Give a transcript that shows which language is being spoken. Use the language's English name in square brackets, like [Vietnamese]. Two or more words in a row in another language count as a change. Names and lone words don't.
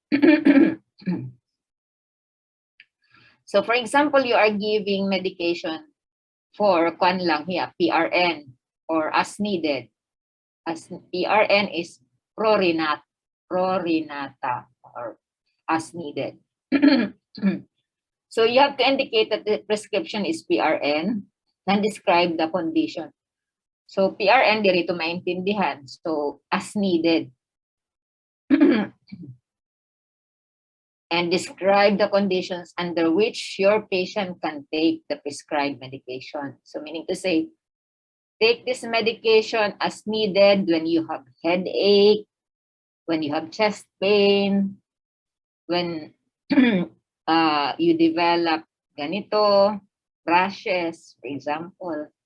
[English] So for example, you are giving medication for PRN or as needed. As PRN is prorinata or as needed. So you have to indicate that the prescription is PRN and describe the condition. [Filipino] So PRN dirito maintindihan. [English] So as needed. And describe the conditions under which your patient can take the prescribed medication. So meaning to say, take this medication as needed when you have headache, when you have chest pain, when you develop ganito, rashes, for example.